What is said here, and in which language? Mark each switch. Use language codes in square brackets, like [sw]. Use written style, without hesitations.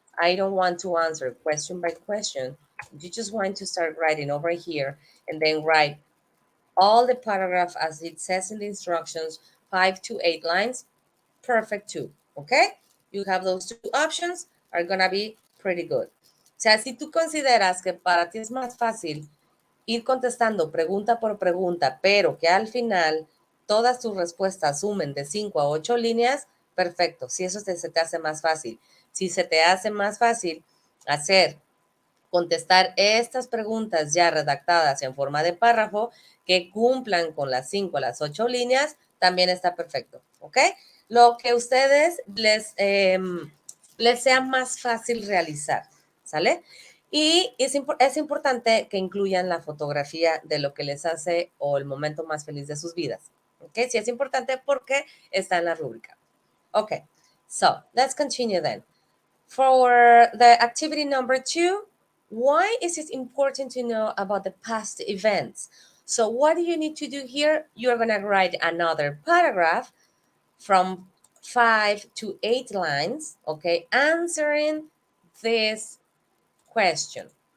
[en] I don't want to answer question by question. You just want to start writing over here and then write all the paragraph as it says in the instructions, 5 to 8 lines, perfect too, okay? You have those 2 options, are gonna be pretty good. [es] O sea, si tú consideras que para ti es más fácil ir contestando pregunta por pregunta, pero que al final todas tus respuestas sumen de 5 a 8 líneas, perfecto. Si eso se te hace más fácil. Si se te hace más fácil hacer, contestar estas preguntas ya redactadas en forma de párrafo que cumplan con las 5 a las 8 líneas, también está perfecto, ¿ok? Lo que a ustedes les sea más fácil realizar, ¿sale? Y es importante que incluyan la fotografía de lo que les hace o el momento más feliz de sus vidas. ¿Ok? Sí es importante porque está en la rúbrica. [en] Okay, so let's continue then. For the activity number 2, why is it important to know about the past events? So what do you need to do here? You're going to write another paragraph from 5 to 8 lines, okay, answering this question.